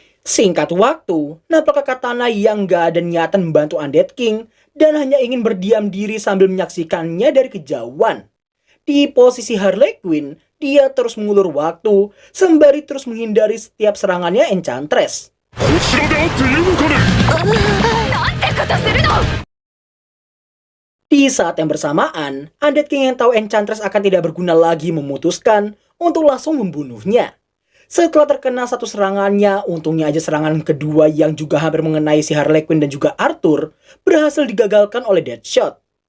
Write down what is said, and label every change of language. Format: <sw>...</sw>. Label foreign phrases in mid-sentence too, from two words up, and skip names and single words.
<id>Singkat waktu, nampaknya Katana yang gak ada niatan membantu Undead King dan hanya ingin berdiam diri sambil menyaksikannya dari kejauhan. Di posisi Harley Quinn, dia terus mengulur waktu sembari terus menghindari setiap serangannya Enchantress.</id> <ja>こちらであっているのかね。</ja> <id>Di saat yang bersamaan, Undead King yang tahu Enchantress akan tidak berguna lagi memutuskan untuk langsung membunuhnya. Setelah terkena satu serangannya, untungnya aja serangan kedua yang juga hampir mengenai si Harley Quinn dan juga Arthur berhasil digagalkan oleh Deadshot.</id>